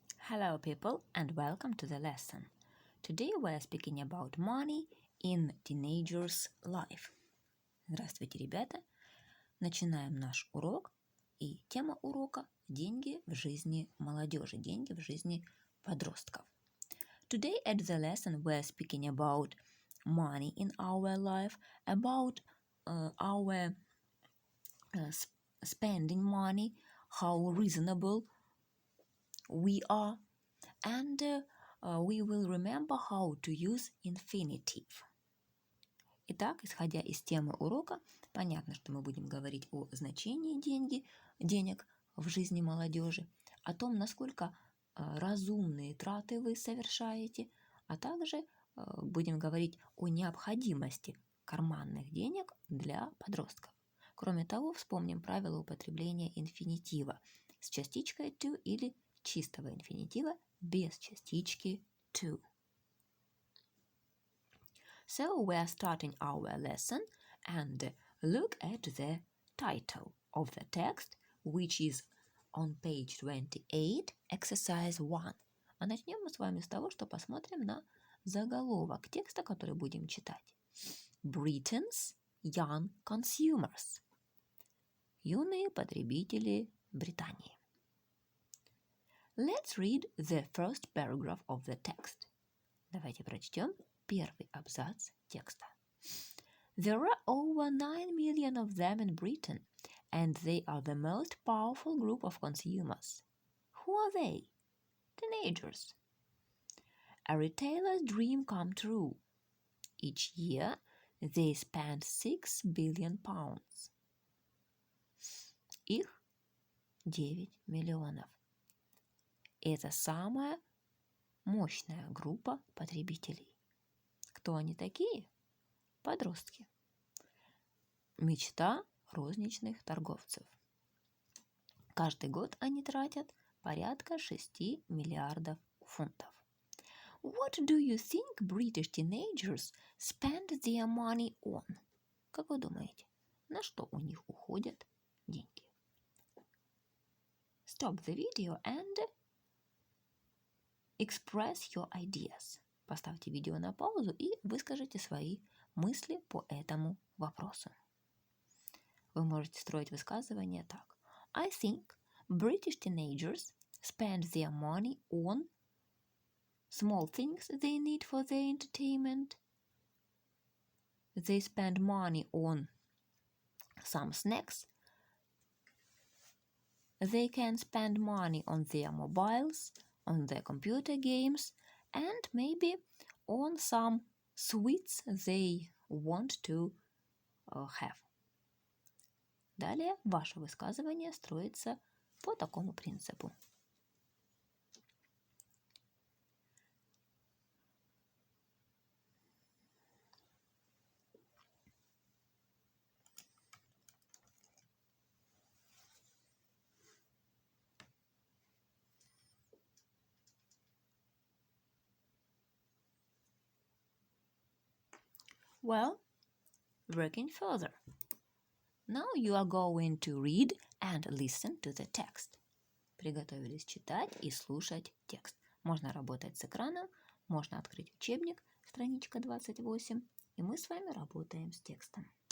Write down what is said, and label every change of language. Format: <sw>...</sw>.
<en>Hello, people, and welcome to the lesson. Today we are speaking about money in teenagers' life.</en> <ru>Здравствуйте, ребята! Начинаем наш урок, и тема урока – деньги в жизни молодежи, деньги в жизни подростков.</ru> <en>Today at the lesson we are speaking about money in our life, about our spending money, how reasonable we are, and we will remember how to use infinitive.</en> <ru>Итак, исходя из темы урока, понятно, что мы будем говорить о значении денег в жизни молодежи, о том, насколько разумные траты вы совершаете, а также будем говорить о необходимости карманных денег для подростков. Кроме того, вспомним правила употребления инфинитива с частичкой to или чистого инфинитива без частички to.</ru> <en>So we are starting our lesson and look at the title of the text, which is on page 28, exercise 1.</en> <ru>А начнем мы с вами с того, что посмотрим на заголовок текста, который будем читать.</ru> <en>Britain's young consumers.</en> <ru>Юные потребители Британии.</ru> <en>Let's read the first paragraph of the text.</en> <ru>Давайте прочтем первый абзац текста.</ru> <en>There are over 9 million of them in Britain, and they are the most powerful group of consumers. Who are they? Teenagers. A retailer's dream come true. Each year, they spend 6 billion pounds.</en> <ru>Их 9 миллионов. Это самая мощная группа потребителей. Кто они такие? Подростки. Мечта розничных торговцев. Каждый год они тратят порядка 6 миллиардов фунтов.</ru> <en>What do you think British teenagers spend their money on?</en> <ru>Как вы думаете, на что у них уходят деньги?</ru> <en>Stop the video and express your ideas.</en> <ru>Поставьте видео на паузу и выскажите свои мысли по этому вопросу. Вы можете строить высказывания так.</ru> <en>I think British teenagers spend their money on small things they need for their entertainment. They spend money on some snacks. They can spend money on their mobiles, on their computer games, and maybe on some sweets they want to have.</en> <ru>Далее ваше высказывание строится по такому принципу.</ru> <en>Well, working further. Now you are going to read and listen to the text.</en> <ru>Приготовились читать и слушать текст. Можно работать с экраном, можно открыть учебник, страничка 28, и мы с вами работаем с текстом.</ru>